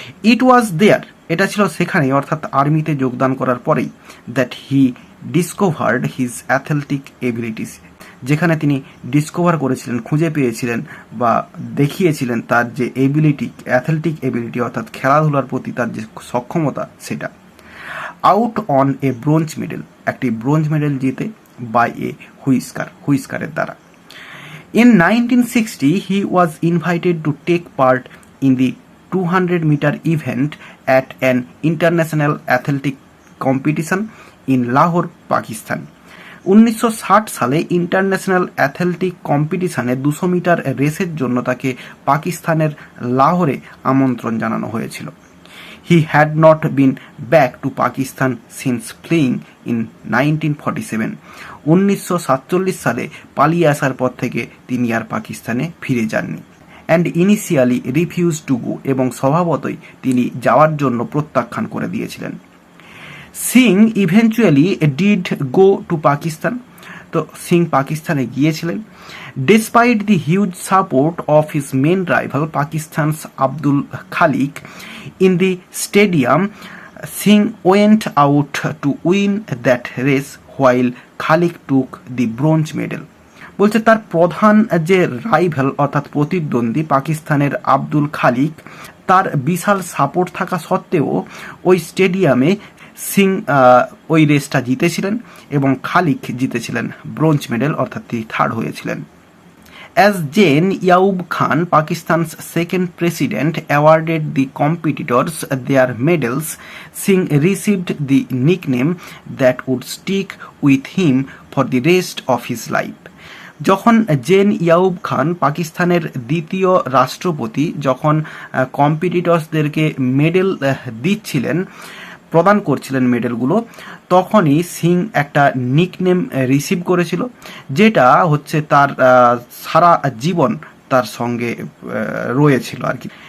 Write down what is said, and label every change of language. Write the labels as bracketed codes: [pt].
[en] it was there, [bn] এটা ছিল সেখানে, অর্থাৎ আর্মিতে যোগদান করার পরেই, [en] that he discovered his athletic abilities, [bn] যেখানে তিনি ডিসকভার করেছিলেন, খুঁজে পেয়েছিলেন বা দেখিয়েছিলেন তার যে এবিলিটি, অ্যাথলেটিক এবিলিটি, অর্থাৎ খেলাধুলার প্রতি তার যে সক্ষমতা সেটা। [en] out on a bronze medal, [bn] একটি ব্রোঞ্জ মেডেল জিতে [en] By a হুইস্কারের দ্বারা। In 1960, he was invited to take part in the 200-meter event at an international athletic competition in Lahore, Pakistan. [bn] 1960 সালে ইন্টারন্যাশনাল অ্যাথলেটিক কম্পিটিশনে 200 মিটার রেসের জন্য তাকে পাকিস্তানের লাহোরে আমন্ত্রণ জানানো হয়েছিল। [en] He had not been back to Pakistan since fleeing in 1947. [bn] 1947 সালে পালিয়ে আসার পর থেকে তিনি আর পাকিস্তানে ফিরে যাননি। [en] and initially refuse to go, [bn] এবং স্বভাবতই তিনি যাওয়ার জন্য প্রত্যাখ্যান করে দিয়েছিলেন। [en] Singh eventually did go to Pakistan, [bn] তো সিং পাকিস্তানে গিয়েছিলেন। [en] Despite the huge support of his main rival Pakistan's Abdul Khaliq in the stadium, Singh went out to win that race while Khaliq took the bronze medal. [bn] বলছে তার প্রধান যে রাইভাল অর্থাৎ প্রতিদ্বন্দ্বী পাকিস্তানের আব্দুল খালিক, তার বিশাল সাপোর্ট থাকা সত্ত্বেও ওই স্টেডিয়ামে সিং ওই রেসটা জিতেছিলেন এবং খালিক জিতেছিলেন ব্রোঞ্জ মেডেল, অর্থাৎ তিনি থার্ড হয়েছিলেন। [en] As Jane Yaub Khan, Pakistan's second president, awarded the competitors their medals, Singh received the nickname that would stick with him for the rest of his life. [bn] যখন জেন ইয়াউব খান পাকিস্তানের দ্বিতীয় রাষ্ট্রপতি, যখন কম্পিটিটর্সদেরকে medal দিচ্ছিলেন, প্রদান করছিলেন মেডেলগুলো, তখনই সিং একটা নিকনেম রিসিভ করেছিল, যেটা হচ্ছে তার সারা জীবন তার সঙ্গে রয়েছিল আর কি।